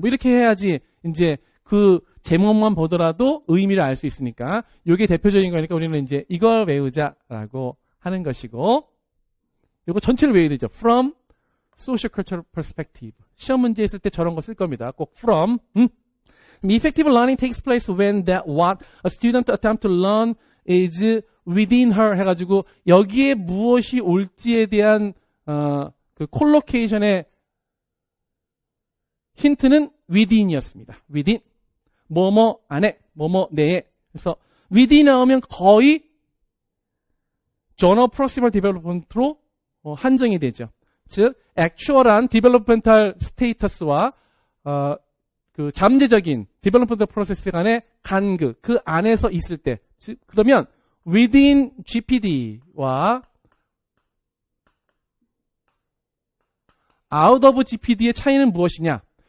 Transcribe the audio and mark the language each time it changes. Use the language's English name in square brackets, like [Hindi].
[Korean] 뭐 이렇게 해야지 이제 그 제목만 보더라도 의미를 알 수 있으니까 이게 대표적인 거니까 우리는 이제 이걸 외우자라고 하는 것이고 이거 전체를 외워야 되죠. [English] From socio-cultural perspective. [Korean] 시험 문제 있을 때 저런 거 쓸 겁니다. 꼭 from. [English] Effective learning takes place when that what a student attempt to learn is within her [Korean] 해가지고 여기에 무엇이 올지에 대한 그 콜로케이션의 힌트는 within이었습니다. within. 뭐뭐 안에, 뭐뭐 내에. 그래서 within 나오면 거의 journal proximal development로 한정이 되죠. 즉, 액추얼한 developmental status와 그 잠재적인 developmental process 간의 간극, 그 안에서 있을 때, 즉, 그러면 within GPD와 out of GPD의 차이는 무엇이냐?